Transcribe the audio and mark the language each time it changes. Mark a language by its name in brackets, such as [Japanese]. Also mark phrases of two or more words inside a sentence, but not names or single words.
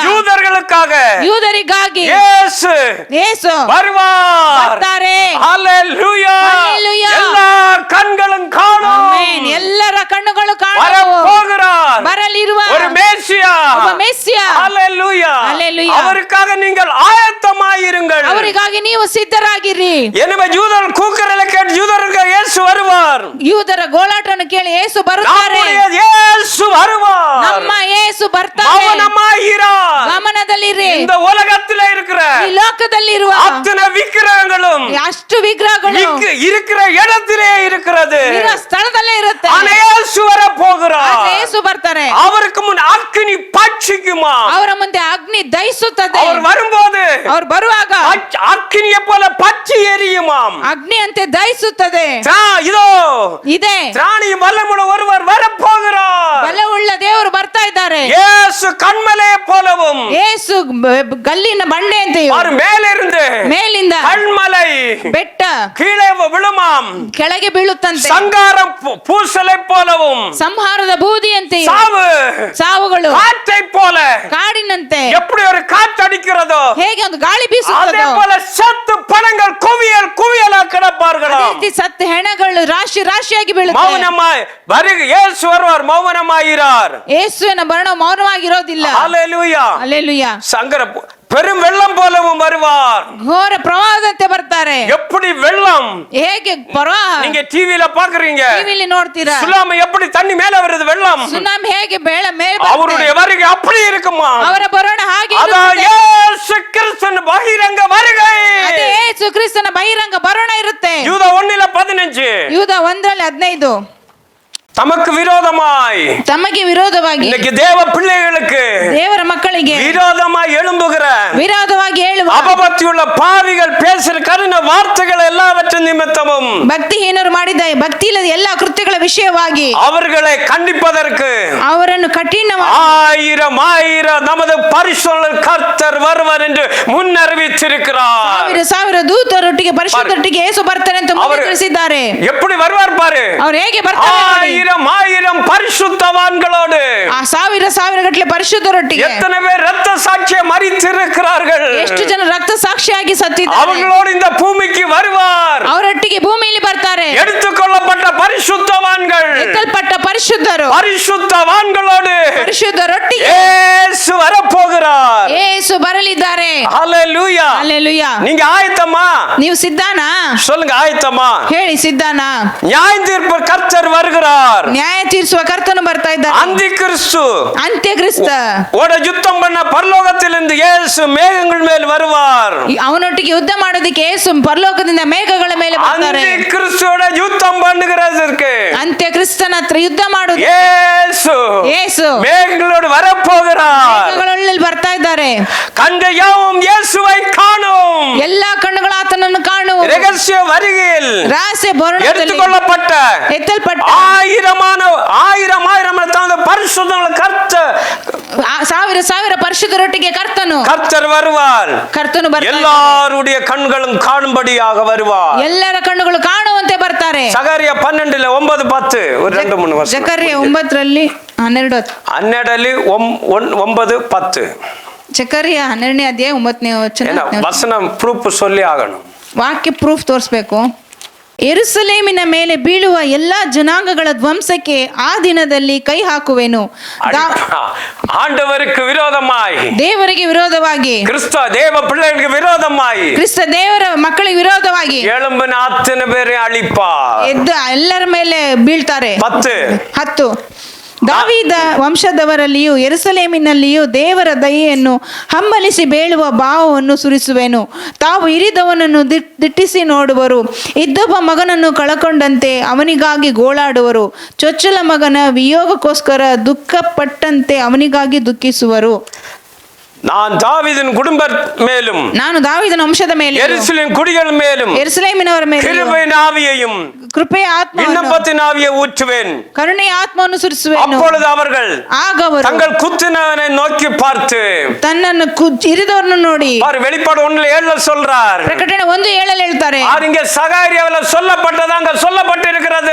[Tamil] யூதர்களுக்காக [Kannada] ಯೂದರಿಗಾಗಿ [Tamil] இயேசு [Kannada] ಯೇಸು [Tamil] வருவார். [Kannada] ಬರ್ತಾರೆ. [Tamil] ஹalleluya, ஹalleluya. எல்லா கண்களும் காணும். [Kannada] ಆಮೆನ್. ಎಲ್ಲರ ಕಣ್ಣುಗಳು ಕಾಣುವು. [Tamil] வரப்போகிறார் [Kannada] ಬರಲಿರುವ [Tamil] ஒரு மேசியா. [Kannada] ಒಬ್ಬ ಮೆಸ್ಸಿಯ. [Tamil] ஹalleluya, ஹalleluya. அவருக்காக நீங்கள் ஆயத்தமாயிருங்கள். [Kannada] ಅವರಿಗಾಗಿ ನೀವು ಸಿದ್ಧರಾಗಿರಿ. [Tamil] எனவே யூதர்கள் கூக்குரலை கேட்டு யூதருக்கு இயேசு வருவார். [Kannada] ಯೂದರ ಗೋಳಾಟವನ್ನು ಕೇಳಿ ಯೇಸು ಬರುತ್ತಾರೆ. [Tamil] நம்முடைய இயேசு வருவார். [Kannada] ನಮ್ಮ ಯೇಸು ಬರ್ತಾರೆ. [Tamil] மௌனமாயிரார். [Kannada] ಗಮನದಲ್ಲಿರಿ. [Tamil] இந்த உலகத்துல இருக்கிற [Kannada] ಈ ಲೋಕದಲ್ಲಿರುವ [Tamil] அத்தனை விக்கிரகங்களும் [Kannada] ಅಷ್ಟು ವಿಗ್ರಹಗಳು [Tamil] இருக்கிற இடத்திலே இருக்கிறது. [Kannada] ಇರೋ ಸ್ಥಳದಲ್ಲೇ ಇರುತ್ತೆ. [Tamil] ஆனா இயேசு வரப்போகிறார். [Kannada] ಆದ್ರೆ ಯೇಸು ಬರ್ತಾರೆ. [Tamil] அவருக்கு முன் அக்கினி பட்சிக்குமா. [Kannada] ಅವರ ಮುಂದೆ ಅಗ್ನಿ ದಹಿಸುತ್ತದೆ. [Tamil] அவர் வரும்போது [Kannada] ಅವರು ಬರುವಾಗ [Tamil] அக்கினியை போல பற்றி எரியுமாம். [Kannada] ಅಗ್ನಿ ಅಂತೆ ದಹಿಸುತ್ತದೆ. [Tamil] இதோ [Kannada] ಇದೆ [Tamil] திராணி வல்லமுள்ள ஒருவர் வரப்போகிறார். [Kannada] ಬಲವುಳ್ಳ ದೇವರು ಬರ್ತಾ ಇದ್ದಾರೆ. [Tamil] இயேசு கண்மலையை போலவும் [Kannada] ಯೇಸು ಗಲ್ಲಿನ ಬಂಡೆ ಅಂತೆಯೂ [Tamil] அவர் மேலிருந்து [Kannada] ಮೇಲಿಂದ [Tamil] கண்மலை [Kannada] ಬೆಟ್ಟ [Tamil] கீழே விழுமாம். [Kannada] ಕೆಳಗೆ ಬೀಳುತ್ತಂತೆ. [Tamil] சங்காரம் பூசலை போலவும் [Kannada] ಸಂಹಾರದ ಬೂದಿಯಂತೆಯೂ [Tamil] சாவு [Kannada] ಸಾವುಗಳು [Tamil] காற்றை போல [Kannada] ಕಾಡಿನಂತೆ [Tamil] எப்படி ஒரு காற்றடிக்கிறதோ [Kannada] ಹೇಗೆ ಒಂದು ಗಾಳಿ [Tamil] அதே [Kannada] ಬೀಸುತ್ತದೋ [Tamil] போல சத்து பணங்கள் குவியலா கிடப்பார்களாம். [Kannada] ಅದೇ ರೀತಿ ಸತ್ತ ಹೆಣಗಳು ರಾಶಿ ರಾಶಿಯಾಗಿ ಬೀಳುತ್ತವೆ. [Tamil] மௌனமாய் வருக இயேசு வருவார். மௌனமாயிரார். [Kannada] ಯೇಸುವಿನ ಮರಣ ಮೌನವಾಗಿರೋದಿಲ್ಲ. [Tamil] ஹalleluya. [Kannada] ಹಲ್ಲೆಲೂಯಾ. [Tamil] சங்கர பெரும் வெள்ளம் போலவும் வருவார். [Kannada] ಘೋರ ಪ್ರವಾಹದಂತೆ ಬರ್ತಾರೆ. [Tamil] எப்படி வெள்ளம் [Kannada] ಹೇಗೆ ಪ್ರವಾಹ [Tamil] நீங்க டிவில பாக்குறீங்க. [Kannada] ಟಿವಿಲಿ ನೋಡ್ತೀರಾ. [Tamil] சுனாமி எப்படி தண்ணி மேல வருது வெள்ளம். [Kannada] ಸುನಾಮಿ ಹೇಗೆ ಮೇಲೆ [Tamil] அவருடைய வருகை அப்படி இருக்குமா. [Kannada] ಅವರ ಬರೋಣ ಹಾಗೆ [Tamil] அதான் [Kannada] ಇರುತ್ತದೆ. [Tamil] இயேசு கிறிஸ்துவின் பகிரங்க வருகை. [Kannada] ಅದೇ ಯೇಸು ಕ್ರಿಸ್ತನ ಬಹಿರಂಗ ಬರೋಣ ಇರುತ್ತೆ. [Tamil] யூத 1:15 [Kannada] ಯೂದ 1:15 [Tamil] தமக்கு விரோதமாய் [Kannada] ತಮಗೆ ವಿರೋಧವಾಗಿ [Tamil] இன்னைக்கு தேவ பிள்ளைகளுக்கு [Kannada] ದೇವರ ಮಕ್ಕಳಿಗೆ [Tamil] விரோதமாய் எழும்புகிற [Kannada] ವಿರೋಧವಾಗಿ ಹೇಳುವ [Tamil] அபபக்தியுள்ள பாவிகள் பேசுகிற கடின வார்த்தைகள் எல்லாவற்றின் நிமித்தமும் [Kannada] ಭಕ್ತಿಹೀನರು ಮಾಡಿದ ಭಕ್ತಿ ಇಲ್ಲದ ಎಲ್ಲ ಕೃತ್ಯಗಳ ವಿಷಯವಾಗಿ [Tamil] அவர்களை கண்டிப்பதற்கு [Kannada] ಅವರನ್ನು ಕಠಿಣವಾಗಿ [Tamil] ஆயிரம் நமது பரிசுத்த கர்த்தர் வருவார் என்று முன்னறிவித்திருக்கிறார். [Kannada] ಸಾವಿರ ದೂತರೊಟ್ಟಿಗೆ ಪರಿಶುದ್ಧರೊಟ್ಟಿಗೆ ಯೇಸು ಬರ್ತಾರೆ ಅಂತ ಮುಂದೆ ತಿಳಿಸಿದ್ದಾರೆ. [Tamil] எப்படி வருவார் பாரு. [Kannada] ಅವರು ಹೇಗೆ ಬರ್ತಾರೆ ನೋಡಿ. [Tamil] ஆயிரம் பரிசுத்தவான்களோடு [Kannada] ಆ ಸಾವಿರ ಗಟ್ಟಲೆ ಪರಿಶುದ್ಧರೊಟ್ಟಿಗೆ [Tamil] எத்தனை பேர் ரத்த சாட்சியை மரித்திருக்கிறார்கள். [Kannada] ಎಷ್ಟು ಜನ ರಕ್ತ ಸಾಕ್ಷಿಯಾಗಿ ಸತ್ತಿದ್ದಾರೆ. [Tamil] அவர்களோடு இந்த பூமிக்கு வருவார். [Kannada] ಅವರೊಟ್ಟಿಗೆ ಭೂಮಿಯಲ್ಲಿ ಬರ್ತಾರೆ. [Tamil] எடுத்துக்கொள்ளப்பட்ட பரிசுத்தவான்கள் [Kannada] ಎತ್ತಲ್ಪಟ್ಟ ಪರಿಶುದ್ಧರು [Tamil] பரிசுத்தவான்களோடு [Kannada] ಪರಿಶುದ್ಧರೊಟ್ಟಿಗೆ [Tamil] இயேசு வரப்போகிறார். [Kannada] ಯೇಸು ಬರಲಿದ್ದಾರೆ. [Tamil] ஹalleluya. [Kannada] ಹಲ್ಲೆಲೂಯಾ. [Tamil] நீங்க ஆயத்தமா? [Kannada] ನೀವು ಸಿದ್ಧಾನಾ? [Tamil] சொல்லுங்க ஆயத்தமா? [Kannada] ಹೇಳಿ ಸಿದ್ಧಾನಾ? [Tamil] நியாய தீர்ப்பு கர்த்தர் வருகிறார். [Kannada] ನ್ಯಾಯ ತೀರಿಸುವ ಕರ್ತನು ಬರ್ತಾ ಇದ್ದಾನೆ. [Tamil] அந்தி கிறிஸ்து [Kannada] ಅಂತ್ಯಕ್ರಿಸ್ತ [Tamil] ஓட யுத்தம் பண்ண பரலோகத்திலிருந்து இயேசு மேகங்கள் மேல் வருவார். [Kannada] ಅವನೊಟ್ಟಿಗೆ ಯುದ್ಧ ಮಾಡೋದಕ್ಕೆ ಯೇಸು ಪರಲೋಕದಿಂದ ಮೇಘಗಳ ಮೇಲೆ ಬರ್ತಾರೆ. [Tamil] அந்தி கிறிஸ்துவோட யுத்தம் பண்ணுகிறதற்கு [Kannada] ಅಂತ್ಯಕ್ರಿಸ್ತನ ಹತ್ರ ಯುದ್ಧ ಮಾಡೋದು [Tamil] இயேசு மேகங்களோடு வரப்போகிறார். [Kannada] ಮೇಘಗಳಲ್ಲಿ ಬರ್ತಾ ಇದ್ದಾರೆ. [Tamil] கண்ட யாவும் இயேசுவை காணும். [Kannada] ಎಲ್ಲಾ ಕಣ್ಣುಗಳು ಆತನನ್ನು ಕಾಣುವ [Tamil] ரகசிய வருகையில் [Kannada] ರಹಸ್ಯ ಬರುಣದಲ್ಲಿ [Tamil] எடுத்துக்கொள்ளப்பட்ட [Kannada] ಎತ್ತಲ್ಪಟ್ಟ [Tamil] ஆயிரம் தனது பரிசுத்தங்களை [Kannada] ಸಾವಿರ ಪರಿಶುದ್ಧರೊಟ್ಟಿಗೆ [Tamil] கர்த்தர் வருவார். [Kannada] ಕರ್ತನು ಬರ್ತಾರೆ. [Tamil] எல்லாருடைய கண்களும் காணும்படியாக வருவார். [Kannada] ಎಲ್ಲರ ಕಣ್ಣುಗಳು ಕಾಣುವಂತೆ ಬರ್ತಾರೆ. [Tamil] சகரியா 12:9-10 ஒரு 2-3 வருஷம். [Kannada] ಜಕರ್ಯ 9:12 [Tamil] 12:9-10 [Kannada] ಜಕರ್ಯ 12ನೇ ಅಧ್ಯಾಯ 9ನೇ ವಚನ. [Tamil] வசனம் ப்ரூஃப் சொல்லி ஆகணும். [Kannada] ವಾಕ್ಯ ಪ್ರೂಫ್ ತೋರಿಸ್ಬೇಕು. ಯೆರೂಸಲೇಮಿನ ಮೇಲೆ ಬೀಳುವ ಎಲ್ಲಾ ಜನಾಂಗಗಳ ಧ್ವಂಸಕ್ಕೆ ಆ ದಿನದಲ್ಲಿ ಕೈ ಹಾಕುವೆನು. [Tamil] ஆண்டவருக்கு விரோதமாய் [Kannada] ದೇವರಿಗೆ ವಿರೋಧವಾಗಿ [Tamil] கிறிஸ்து தேவ பிள்ளைகளுக்கு விரோதமாய் [Kannada] ಕ್ರಿಸ್ತ ದೇವರ ಮಕ್ಕಳಿಗೆ ವಿರೋಧವಾಗಿ [Tamil] எழும்பின அத்தனை பேரை அழிப்பார். [Kannada] ಎದ್ದು ಎಲ್ಲರ ಮೇಲೆ ಬೀಳ್ತಾರೆ. 10 ದಾವೀದ ವಂಶದವರಲ್ಲಿಯೂ ಯೆರೂಸಲೇಮಿನಲ್ಲಿಯೂ ದೇವರ ದಯೆಯನ್ನು ಹಂಬಲಿಸಿ ಬೇಳುವ ಭಾವವನ್ನು ಸುರಿಸುವೆನು. ತಾವು ಇರಿದವನನ್ನು ದಿಟ್ಟಿಸಿ ನೋಡುವರು. ಇದ್ದೊಬ್ಬ ಮಗನನ್ನು ಕಳಕೊಂಡಂತೆ ಅವನಿಗಾಗಿ ಗೋಳಾಡುವರು. ಚೊಚ್ಚಲ ಮಗನ ವಿಯೋಗಕ್ಕೋಸ್ಕರ ದುಃಖಪಟ್ಟಂತೆ ಅವನಿಗಾಗಿ ದುಃಖಿಸುವರು. [Tamil] நான் தாவீதின் குடும்ப மேலும் [Kannada] ನಾನು ದಾವೀದನ ವಂಶದ ಮೇಲೆ [Tamil] எருசலேம் குடிகள் மேலும் [Kannada] ಯೆರೂಸಲೇಮಿನವರ ಮೇಲೆ [Tamil] கிருபையின் ஆவியையும் [Kannada] ಕೃಪೆಯ ಆತ್ಮವನ್ನು [Tamil] விண்ணப்பத்தின் ஆவியை ஊற்றுவேன். [Kannada] ಕರುಣೆಯ ಆತ್ಮವನ್ನು ಸುರಿಸುವೆನು. [Tamil] அப்பொழுது அவர்கள் [Kannada] ಆಗ ಅವರು [Tamil] தங்கள் குத்தினவனை நோக்கி பார்த்து [Kannada] ತನ್ನನ್ನು ಇರಿದವರನ್ನು ನೋಡಿ [Tamil] பாரு வெளிப்பாடு 1:7 சொல்றார். [Kannada] ಪ್ರಕಟಣೆ 1:7 ಹೇಳ್ತಾರೆ. [Tamil] இங்க சகாரியாவில சொல்லப்பட்டது அங்க சொல்லப்பட்டிருக்கிறது.